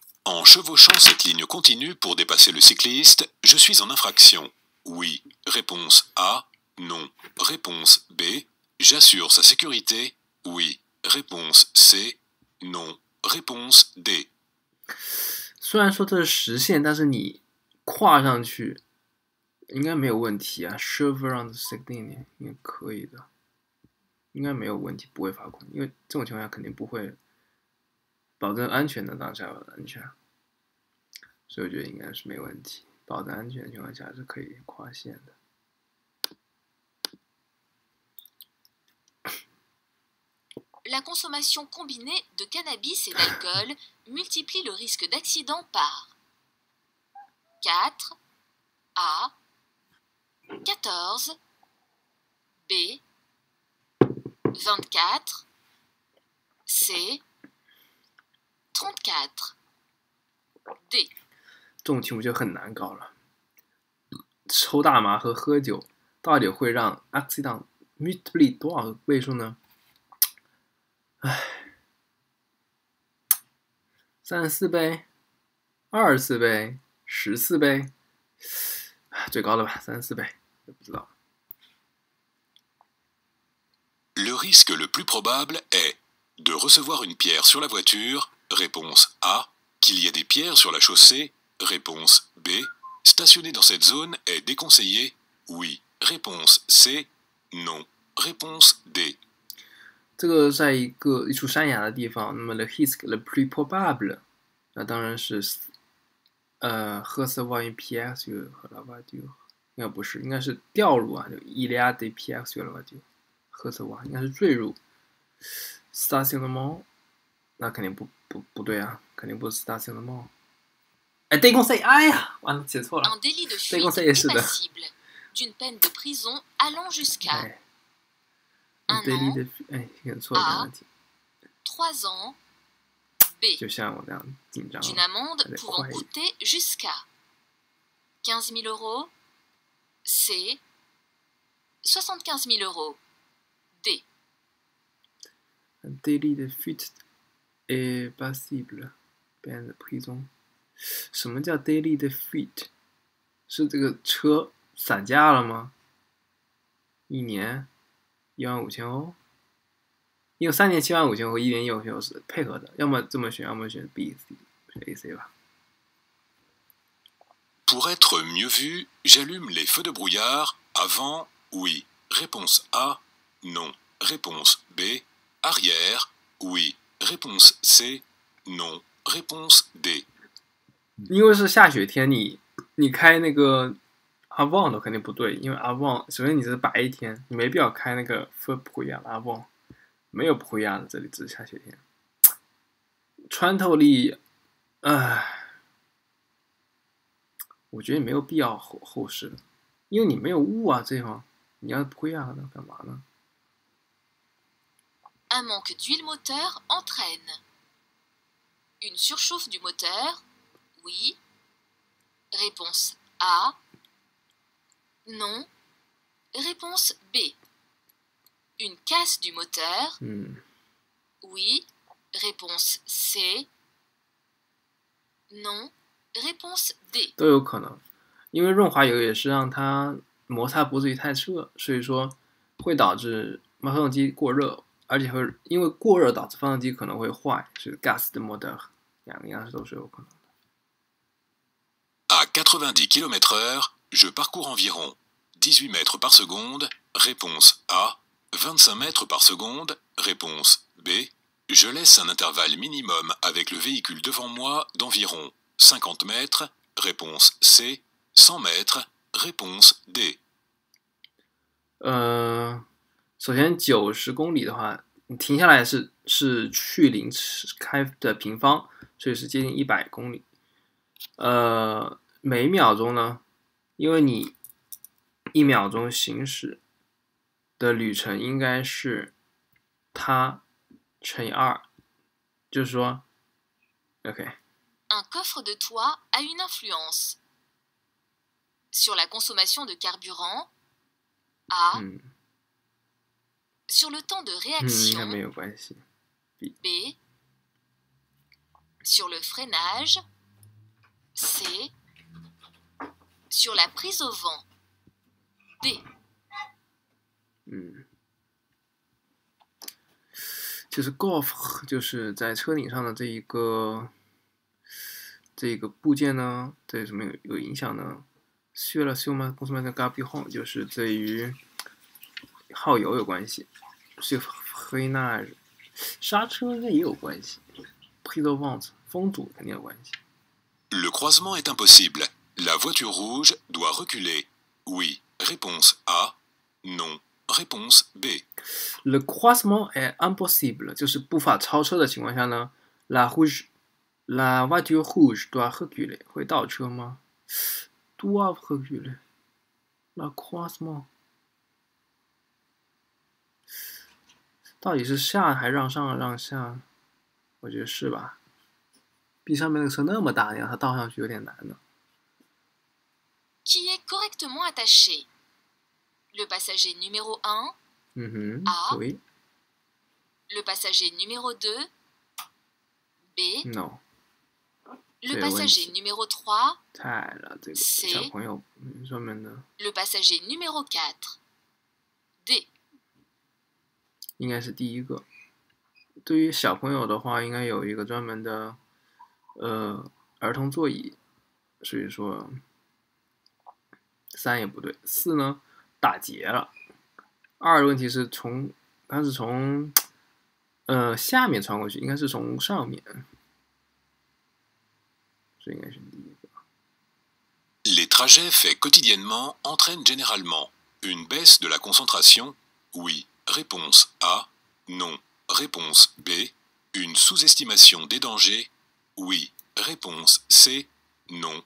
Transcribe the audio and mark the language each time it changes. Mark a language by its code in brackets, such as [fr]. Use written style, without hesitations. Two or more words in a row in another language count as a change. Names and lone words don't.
[fr] En chevauchant cette ligne continue pour dépasser le cycliste, je suis en infraction. Oui. Réponse A. Non. Réponse B. J'assure sa sécurité. Oui. Réponse C. Non. Réponse D. [zh] 虽然说这是实线，但是你跨上去应该没有问题啊。 [en] Shove around the signal [zh] 应该可以的，应该没有问题，不会罚款，因为这种情况下肯定不会保证安全的，当然是要安全，所以我觉得应该是没问题。保证安全的情况下是可以跨线的。 [fr] La consommation combinée de cannabis et d'alcool multiplie le risque d'accident par 4 A 14 B 24 C 34 D。 [zh] 这种题目就很难搞了。抽大麻和喝酒到底会让 [en] accident multiply [zh] 多少个倍数呢？34倍、24倍、14倍，最高的吧，34倍，不知道。 [fr] Le risque le plus probable est de recevoir une pierre sur la voiture. Réponse A. Qu'il y ait des pierres sur la chaussée. Réponse B. Stationner dans cette zone est déconseillé. Oui. Réponse C. Non. Réponse D. [zh] 这个在一处山崖的地方，那么 [fr] le risque le plus probable， [zh] 那当然是 [fr] recevoir une pierre sur la voiture， [zh] 应该不是，应该是掉入啊，就 [fr] il y a des pierres sur la voiture， [zh] recevoir 应该是坠入 stationnement， 那肯定不对啊，肯定不是 stationnement。哎，déconseillé， 哎呀，完了，写错了。 [fr] Un délit de fuite est passible d'une peine de prison allant jusqu'à un an, A, 3 ans, B, [zh] 就像我这样紧张 [fr] d'une amende pouvant coûter jusqu'à 15 000 euros, C, 75 000 euros, D. Un délit de fuite est passible peine de prison。 [zh] 什么叫 [fr] délit de fuite？ [zh] 是这个车散架了吗？1年15000欧，因为3年75000欧和1年15000欧是配合的，要么这么选，要么选 B、C， 选 A、C 吧。 [fr] Pour être mieux vu, j'allume les feux de brouillard. Avant, oui. Réponse A, non. Réponse B, arrière, oui. Réponse C, non. Réponse D. [zh] 因为是下雪天，你开那个 avant 的肯定不对，因为 avant 首先你是白天，你没必要开那个 [fr] feu brouillard avant， [zh] 没有 brouillard 的，这里只是下雪天，穿透力，我觉得没有必要后视，因为你没有雾啊，这地方你要 brouillard 的干嘛呢？ [fr] Un manque d'huile moteur entraîne une surchauffe du moteur. Oui. Réponse A. Non. Réponse B. Une casse du moteur. Oui. Réponse C. Non. Réponse D. [zh] 都有可能，因为润滑油也是让它摩擦不至于太热，所以说会导致发动机过热，而且会因为过热导致发动机可能会坏，是 [fr] gas de moteur， [zh] 两个样式都是有可能的。 [fr] À 90 km/h, je parcours environ 18 mètres par seconde. Réponse A. 25 mètres par seconde. Réponse B. Je laisse un intervalle minimum avec le véhicule devant moi d'environ 50 mètres. Réponse C. 100 mètres. Réponse D. [zh] 首先90公里的话，你停下来是去零开的平方，所以是接近100公里。每秒钟呢，因为你1秒钟行驶的旅程应该是它乘以2，就是说 ，OK。 [fr] Un coffre de toit a une influence sur la consommation de carburant. A. Sur le temps de réaction. [zh] 没有关系。 [fr] B. Sur le freinage. C. Sur la prise au vent. D. [zh] 就是 golf 就是在车顶上的这一个部件呢，对什么有影响呢？ [fr] sur la consommation de carburant [zh] 就是对于耗油有关系。 [fr] sur freinage [zh] 刹车应该也有关系。 [fr] prise au vent [zh] 风阻肯定有关系。 [fr] Le croisement est impossible. La voiture rouge doit reculer. Oui. Réponse A. Non. Réponse B. Le croisement est impossible [zh] 就是不法超车的情况下呢 [fr] la voiture rouge doit reculer [zh] 会倒车吗 [fr] doit reculer le croisement [zh] 到底是下还让上让下？我觉得是吧。B 上面那个车那么大，你让它倒上去有点难呢。 [fr] Qui est correctement attaché? Le passager numéro 1. A. Oui. Le passager numéro 2. B. Non. Le passager numéro 3. [zh] 太了，这个小朋友专门的。 [fr] Le passager numéro 4. D. [zh] 应该是第一个。对于小朋友的话，应该有一个专门的儿童座椅，所以说3也不对，4呢打结了。2的问题是它是从下面穿过去，应该是从上面，这应该是第一个。 [fr] Les trajets faits quotidiennement entraînent généralement une baisse de la concentration. Oui. Réponse A. Non. Réponse B. Une sous-estimation des dangers. Oui. Réponse C. Non.